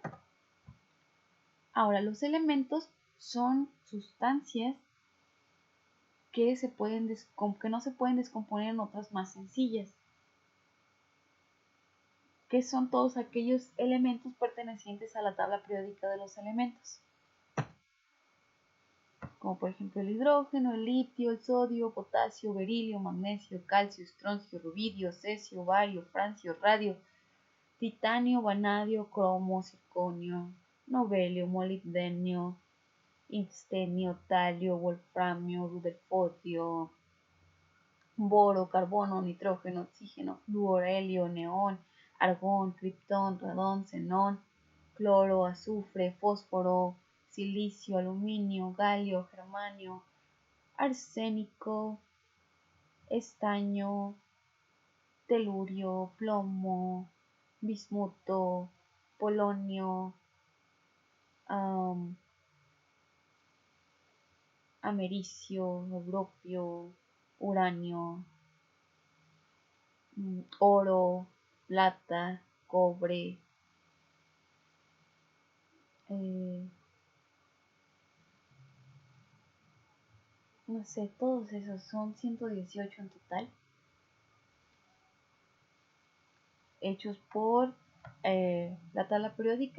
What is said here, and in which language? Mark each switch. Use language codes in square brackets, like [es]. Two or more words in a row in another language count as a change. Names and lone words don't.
[es] Ahora, los elementos son sustancias que no se pueden descomponer en otras más sencillas, que son todos aquellos elementos pertenecientes a la tabla periódica de los elementos, como por ejemplo el hidrógeno, el litio, el sodio, potasio, berilio, magnesio, calcio, estroncio, rubidio, cesio, bario, francio, radio, titanio, vanadio, cromo, circonio, novelio, molibdenio, tungstenio, talio, wolframio, rutherfordio, boro, carbono, nitrógeno, oxígeno, flúor, helio, neón, argón, criptón, radón, xenón, cloro, azufre, fósforo, silicio, aluminio, galio, germanio, arsénico, estaño, telurio, plomo, bismuto, polonio, americio, europio, uranio, oro, plata, cobre, no sé, todos esos son 118 en total, hechos por la tabla periódica.